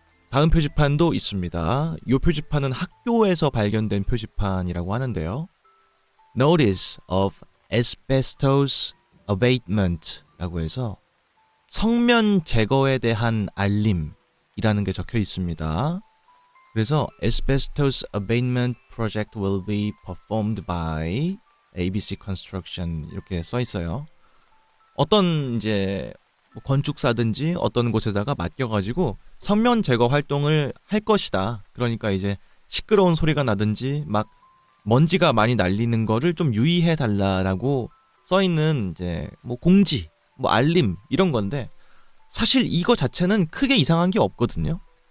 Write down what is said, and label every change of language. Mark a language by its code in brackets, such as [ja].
[ko] 다음 표지판도 있습니다. 이 표지판은 학교에서 발견된 표지판이라고 하는데요. [en] Notice of asbestos abatement [ko] 라고 해서 성면 제거에 대한 알림이라는 게 적혀 있습니다. 그래서 [en] asbestos abatement project will be performed by ABC Construction [ko] 이렇게 써 있어요. 어떤 이제 건축사든지 어떤 곳에다가 맡겨가지고 성면 제거 활동을 할 것이다. 그러니까 이제 시끄러운 소리가 나든지 막 먼지가 많이 날리는 거를 좀 유의해 달라라고 써 있는 이제 뭐 공지, 뭐 알림 이런 건데 사실 이거 자체는 크게 이상한 게 없거든요.